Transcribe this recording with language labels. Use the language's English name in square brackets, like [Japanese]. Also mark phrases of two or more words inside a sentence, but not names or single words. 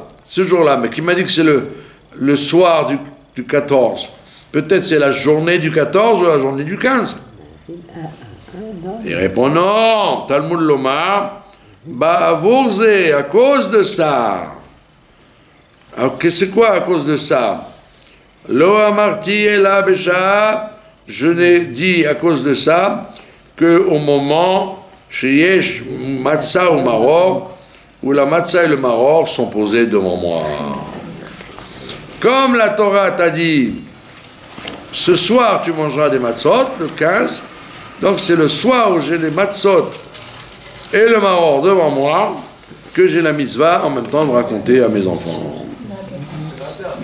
[French] Ce jour-là, mais qui m'a dit que c'est le soir du 14. Peut-être c'est la journée du 14 ou la journée du 15. Il répond non, [Hebrew] תלמוד לומר, בעבור זה, [French] à cause de ça. Alors, c'est quoi à cause de ça? [Hebrew] לא אמרתי אלא בשעה, [French] je n'ai dit à cause de ça qu'au moment, [Hebrew] שיש מצה [French] ou maror, où la matzah et le maror sont posés devant moi. Comme la Torah t'a dit, ce soir tu mangeras des matzot, le 15, donc c'est le soir où j'ai les matzot et le maror devant moi que j'ai la mitzvah en même temps de raconter à mes enfants.